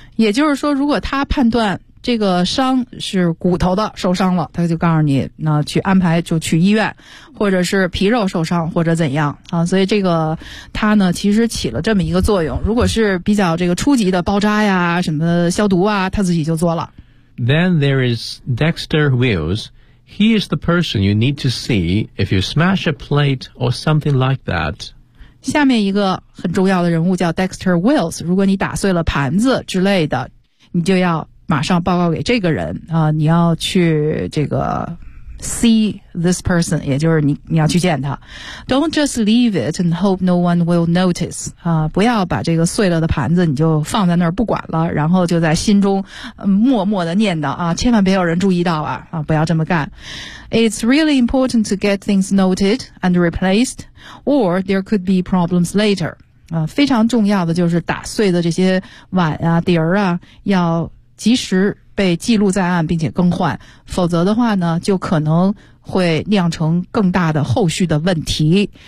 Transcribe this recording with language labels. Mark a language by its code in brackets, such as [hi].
[zh] 也就是说，如果他判断这个伤是骨头的受伤了，他就告诉你那去安排就去医院，或者是皮肉受伤或者怎样啊。所以这个他呢其实起了这么一个作用，如果是比较这个初级的包扎呀什么消毒啊，他自己就做了。 [en] Then there is Dexter Wills. He is the person you need to see if you smash a plate or something like that. [zh] 下面一个很重要的人物叫 Dexter Wills, 如果你打碎了盘子之类的，你就要马上报告给这个人啊！你要去这个 [en] see this person， [zh] 也就是你要去见他。 [en] Don't just leave it and hope no one will notice 啊！ [zh] 不要把这个碎了的盘子你就放在那儿不管了，然后就在心中、默默的念叨啊，千万别有人注意到啊！不要这么干。 [en] It's really important to get things noted and replaced, or there could be problems later。 [zh] 非常重要的就是打碎的这些碗啊、碟儿啊，要及时被记录在案并且更换，否则的话呢就可能会酿成更大的后续的问题。